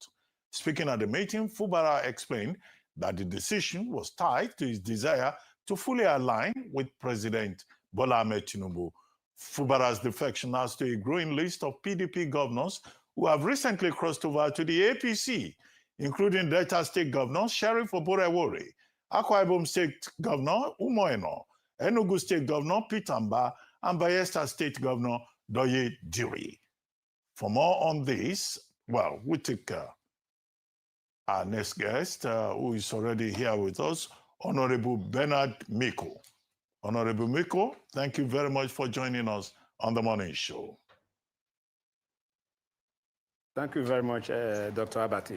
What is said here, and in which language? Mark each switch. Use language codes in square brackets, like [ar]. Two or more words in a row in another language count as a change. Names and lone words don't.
[en] Speaking at the meeting, Fubara explained that the decision was tied to his desire to fully align with President Bola Ahmed Tinubu. Fubara's defection adds to a growing list of PDP governors who have recently crossed over to the APC, including Delta State Governor Sheriff Oborewore, Akwa Ibom State Governor Umoeno, Enugu State Governor Peter Mba, and Bayelsa State Governor Doye Diri. For more on this, well, we take our next guest, who is already here with us, Honorable Bernard Miko. Honorable Miko, thank you very much for joining us on the morning show. Thank you very much, Dr. Abati.